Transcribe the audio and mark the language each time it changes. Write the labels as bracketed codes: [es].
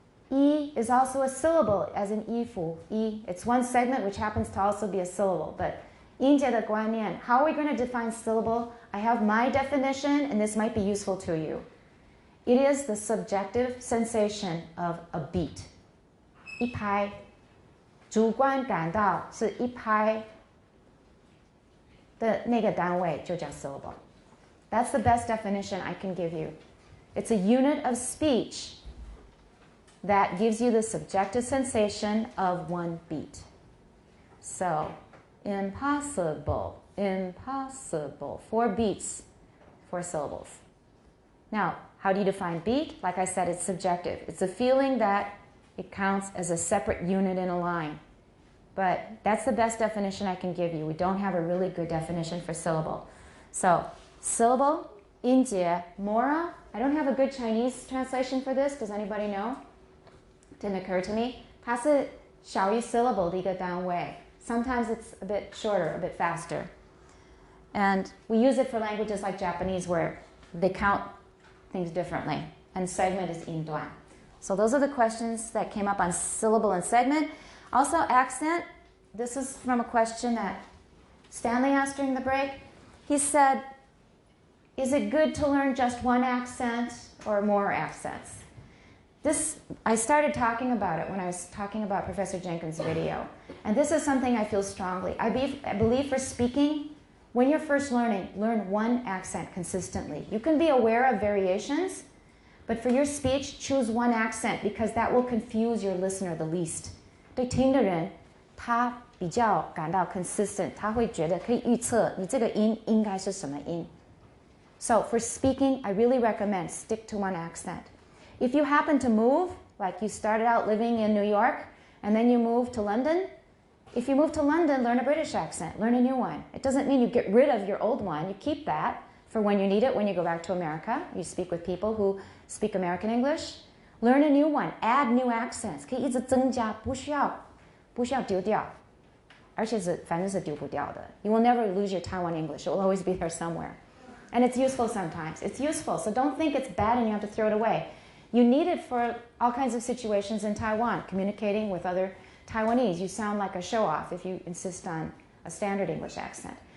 [en] I is also a syllable, as in yifu. I, it's one segment which happens to also be a syllable. But [zh] 音节的观念, [en] how are we going to define syllable? I have my definition, and this might be useful to you. It is the subjective sensation of a beat. [zh] 一拍，主观感到是一拍的那个单位就叫 syllable. [en] That's the best definition I can give you. It's a unit of speech that gives you the subjective sensation of one beat. So, impossible, 4 beats, 4 syllables. Now, how do you define beat? Like I said, it's subjective. It's a feeling that it counts as a separate unit in a line. But that's the best definition I can give you. We don't have a really good definition for syllable. So, syllable, 音节, mora. I don't have a good Chinese translation for this. Does anybody know? Didn't occur to me. [zh] 它是小于 syllable 的一个单位. [en] Sometimes it's a bit shorter, a bit faster. And we use it for languages like Japanese where they count things differently. And segment is 音段. So those are the questions that came up on syllable and segment. Also, accent. This is from a question that Stanley asked during the break. He said, is it good to learn just one accent or more accents? I started talking about it when I was talking about Professor Jenkins' video. And this is something I feel strongly. I believe for speaking, when you're first learning, learn one accent consistently. You can be aware of variations, but for your speech, choose one accent because that will confuse your listener the least. [zh] 对听的人，他比较感到 consistent， 他会觉得可以预测你这个音应该是什么音。 [en] So for speaking, I really recommend stick to one accent. If you happen to move, like you started out living in New York, and then you move to London, if you move to London, learn a British accent, learn a new one. It doesn't mean you get rid of your old one. You keep that for when you need it, when you go back to America. You speak with people who speak American English. Learn a new one. Add new accents. [zh] 可以一直增加，不需要丢掉，而且反正是丢不掉的。 [en] You will never lose your Taiwan English. It will always be there somewhere. And it's useful sometimes. It's useful, so don't think it's bad and you have to throw it away. You need it for all kinds of situations in Taiwan, communicating with other Taiwanese. You sound like a show-off if you insist on a standard English accent.